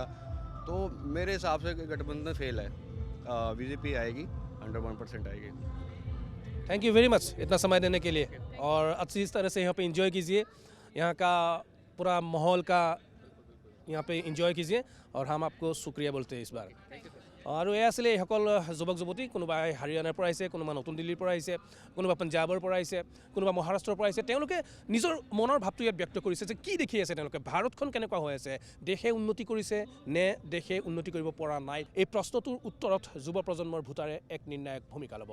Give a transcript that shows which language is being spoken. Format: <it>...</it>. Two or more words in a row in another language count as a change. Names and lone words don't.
<hi>तो मेरे हिसाब से गठबंधन फेल है, बीजेपी आएगी, 101% आएगी।</hi> <en>Thank you very much</en> <hi>इतना समय देने के लिए, और अच्छी तरह से यहाँ पे एंजॉय कीजिए, यहाँ का पूरा माहौल का यहाँ पे एंजॉय कीजिए, और हम आपको शुक्रिया बोलते हैं इस बार। और ये</hi> <as>आছিলে এইসকল যুৱক যুৱতী, কোনোবাই হাৰিয়ানাৰ পৰা আহিছে, কোনোবা নতুন দিল্লীৰ পৰা আহিছে, কোনোবা পঞ্জাবৰ পৰা আহিছে, কোনোবা মহাৰাষ্ট্ৰৰ পৰা আহিছে। তেওঁলোকে নিজৰ মনৰ ভাৱটো ইয়াত ব্যক্ত কৰিছে যে কি দেখি আছে তেওঁলোকে, ভাৰতখন কেনেকুৱা হৈ আছে, দেশে উন্নতি কৰিছে নে দেশে উন্নতি কৰিব পৰা নাই। এই প্ৰশ্নটোৰ উত্তৰত যুৱ প্ৰজন্মৰ ভোটাৰে এক নিৰ্ণায়ক ভূমিকা ল'ব।</as>